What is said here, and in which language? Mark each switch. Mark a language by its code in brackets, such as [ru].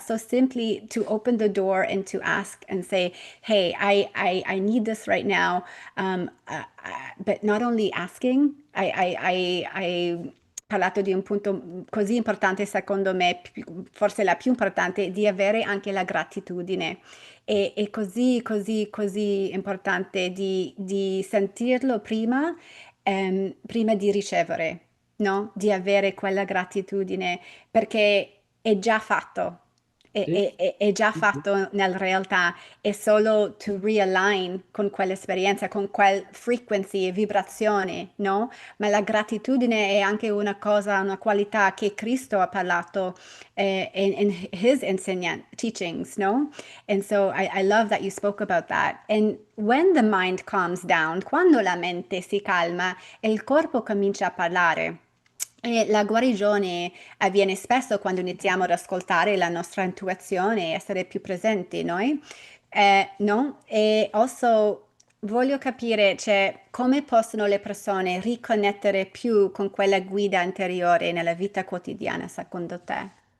[en] So simply to open the door and to ask and say, hey, I need this right now. But not only asking, [it] I parlato di un punto così importante, secondo me, forse la più importante, di avere anche la gratitudine. È così, così, così importante di sentirlo prima, prima di ricevere, no? Di avere quella gratitudine, perché è già fatto. Sì, È già sì, sì. fatto nella realtà, è solo [en] to realign [it] con quell'esperienza, con quel frequency e vibrazione, no? Ma la gratitudine è anche una cosa, una qualità che Cristo ha parlato [en] in his teachings, [it] no? [en] And so I love that you spoke about that. And when the mind calms down, [it] quando la mente si calma e il corpo comincia a parlare. E la guarigione avviene spesso quando iniziamo ad ascoltare la nostra intuizione e essere più presenti noi, no? E also voglio capire, cioè, come possono le persone riconnettere più con quella guida interiore nella vita quotidiana, secondo te?